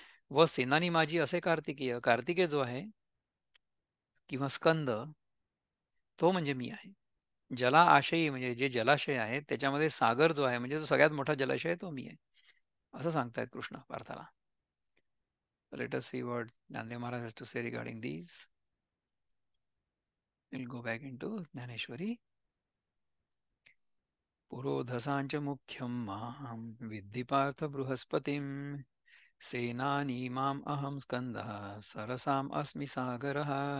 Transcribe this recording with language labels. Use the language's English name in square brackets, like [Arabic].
[Marathi] व सेनानी माझी असे कार्तिकेय, कार्तिकेय जो आहे किंवा स्कंद, तो म्हणजे मी आहे. जला आशयी म्हणजे जे जलाशय आहे त्याच्यामध्ये सागर जो आहे म्हणजे जो सगळ्यात मोठा जलाशय तो मी आहे असं सांगतायत Krishna पार्थाला. [English] Let us see what Nanddev Maharaj has to say regarding these. We'll go back into Dhaneshwari. [Sanskrit] पुरोधसांच मुख्यम मां विद्धि पार्थ बृहस्पतिम, सेनानी माम अहम स्कंदः सरसाम अस्मि सागरः.